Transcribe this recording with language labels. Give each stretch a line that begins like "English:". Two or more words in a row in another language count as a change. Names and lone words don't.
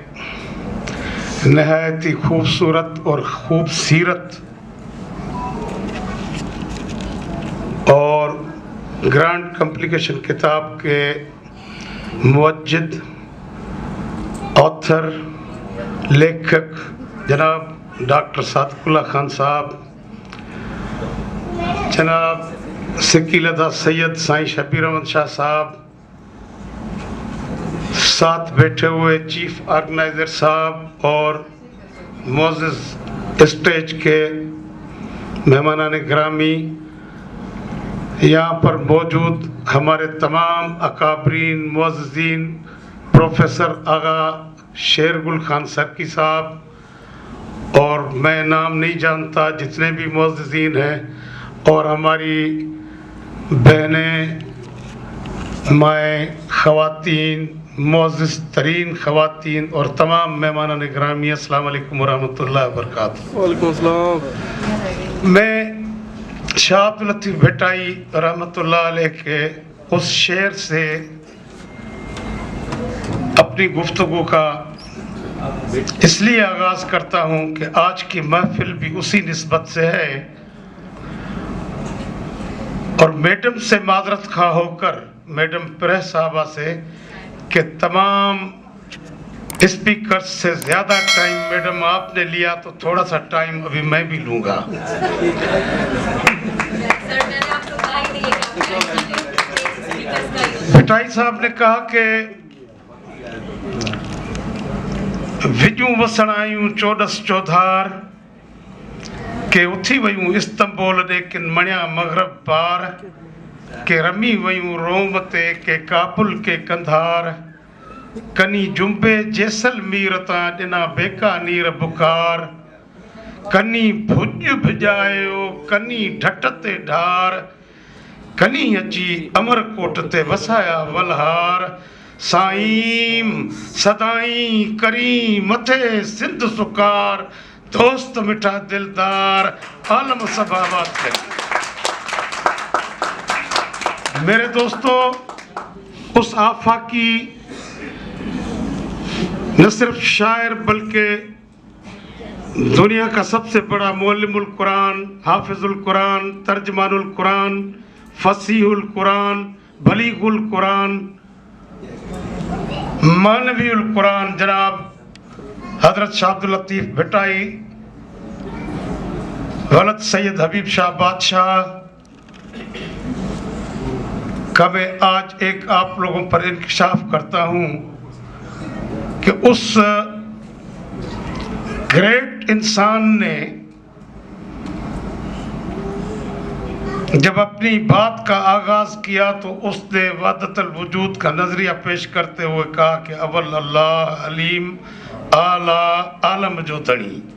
Urdu: نہایت ہی خوبصورت اور خوب سیرت اور
English: grand complication
Urdu: کتاب کے موجد، آتھر، لیکھک جناب ڈاکٹر صادق اللہ خان صاحب، جناب سکیلدا سید سائیں شبیر احمد شاہ صاحب, ساتھ بیٹھے ہوئے
English: chief organizer
Urdu: صاحب اور معزز اسٹیج کے مہمانانِ گرامی، یہاں پر موجود ہمارے تمام اکابرین معززین، پروفیسر آغا شیرگل خان سرکی صاحب، اور میں نام نہیں جانتا جتنے بھی معززین ہیں، اور ہماری بہنیں، مائیں، خواتین، معزز ترین خواتین اور تمام مہمانانِ گرامی,
Arabic: السلام علیکم ورحمۃ اللہ وبرکاتہ. وعلیکم السلام.
Urdu: میں شاہ عبداللطیف بھٹائی
Arabic: رحمۃ اللہ علیہ
Urdu: کے اس شعر سے اپنی گفتگو کا اس لیے آغاز کرتا ہوں کہ آج کی محفل بھی اسی نسبت سے ہے, اور میڈم سے معذرت خواہ ہو کر، میڈم پریس صاحبہ سے، کہ تمام اسپیکرز سے زیادہ ٹائم میڈم آپ نے لیا، تو تھوڑا سا ٹائم ابھی میں بھی لوں گا. بھٹائی صاحب نے کہا کہ
Sindhi: विजूं वसण आयूं चोॾस चौधार के उथी वयूं इस्तंबोल ॾे किन मणिया मग़रब पार के रमी वयूं रोम ते के काबुल के कंधार कनी जुंबे जैसलमेर तां ॾिना बेकानीर बुखार कनी भुज भिॼायो कनी ढट ते ढार कनी अची अमरकोट ते वसाया वलहार साईं सदाई करी मथे सिंध सुकार दोस्त मिठा दिलदार आलम सभावत करी।
Urdu: میرے دوستو، اس آفاقی نہ صرف شاعر بلکہ دنیا کا سب سے بڑا معلم القرآن، حافظ القرآن، ترجمان القرآن، فصیح القرآن، بلیغ القرآن، معنوی القرآن جناب حضرت شاہ عبداللطیف بھٹائی ولد سید حبیب شاہ بادشاہ کا میں آج ایک آپ لوگوں پر انکشاف کرتا ہوں کہ اس گریٹ انسان نے جب اپنی بات کا آغاز کیا تو اس نے وحدت الوجود کا نظریہ پیش کرتے ہوئے کہا کہ
Sindhi: अव्वल अल्लाह अलीम आला आलम जो तणी।